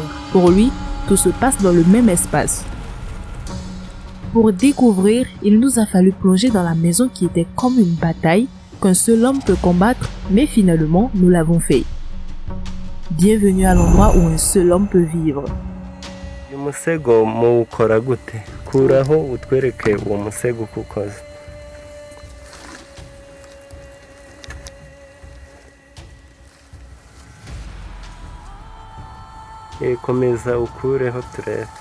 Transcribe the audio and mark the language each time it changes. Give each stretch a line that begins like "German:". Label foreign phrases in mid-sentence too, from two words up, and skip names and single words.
French: Pour lui, tout se passe dans le même espace. Pour découvrir, il nous a fallu plonger dans la maison qui était comme une bataille qu'un seul homme peut combattre, mais finalement, nous l'avons fait. Bienvenue à l'endroit où un seul homme peut vivre.
Kinyarwanda: Umusego muwukora gute? Kuraho utwereke uwo musego uko ukoze. Komeza ukureho turebe.